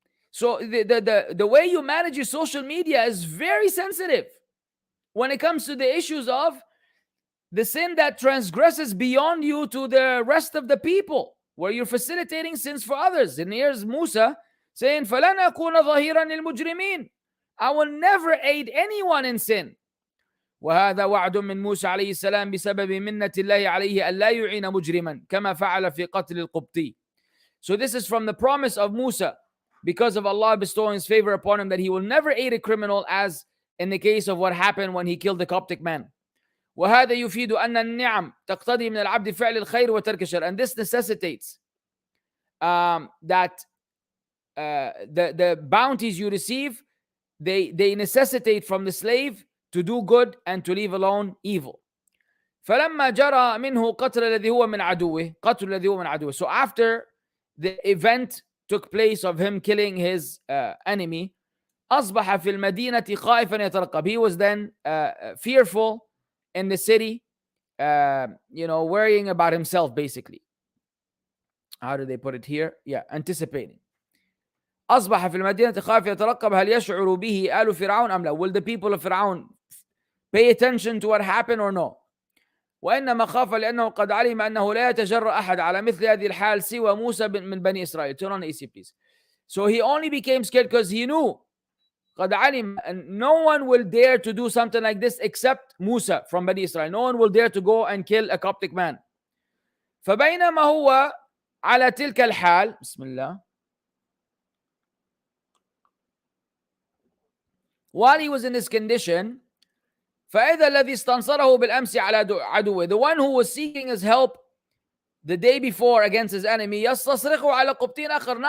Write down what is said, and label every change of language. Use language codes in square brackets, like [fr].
[en] So the way you manage your social media is very sensitive when it comes to the issues of the sin that transgresses beyond you to the rest of the people, where you're facilitating sins for others. And here's Musa saying, [ar] فَلَنْ أَكُونَ ظَهِيرًا لِلْمُجْرِمِينَ. [en] I will never aid anyone in sin. [ar] وهذا وعد من موسى عليه السلام بسبب منة الله عليه ألا يعين مجرما كما فعل في قتل القبطي. [en] So this is from the promise of Musa, because of Allah bestowing his favor upon him, that he will never aid a criminal, as in the case of what happened when he killed the Coptic man. [ar] وهذا يفيد أن النعم تقتضي من العبد فعل الخير وترك الشر. [en] And this necessitates that the bounties you receive, they necessitate from the slave to do good and to leave alone evil. [ar] فلما جرى منه قتل الذي هو من عدوه قتل الذي هو من عدوه. [en] So after the event took place of him killing his enemy, [ar] أصبح في المدينة خائفا يترقب. [en] He was then fearful in the city, worrying about himself, basically. How do they put it here? Yeah, anticipating. [ar] أصبح في المدينة خائفا يترقب هل يشعر به آل فرعون أم لا. [en] Will the people of Fir'aun pay attention to what happened or no? [ar] وإنما خاف لأنه قد علم أنه لا يتجرأ أحد على مثل هذه الحال سوى موسى من بني إسرائيل. [en] Turn on AC, please. So he only became scared because he knew [ar] قد علم, [en] and no one will dare to do something like this except Musa from Bani Israel. No one will dare to go and kill a Coptic man. [ar] فبينما هو على تلك الحال, بسم الله, [en] while he was in this condition, [ar] فإذا الذي استنصره بالأمس على عدوه, [en] the one who was seeking his help the day before against his enemy, [ar] يستصرخه على قبطي آخر.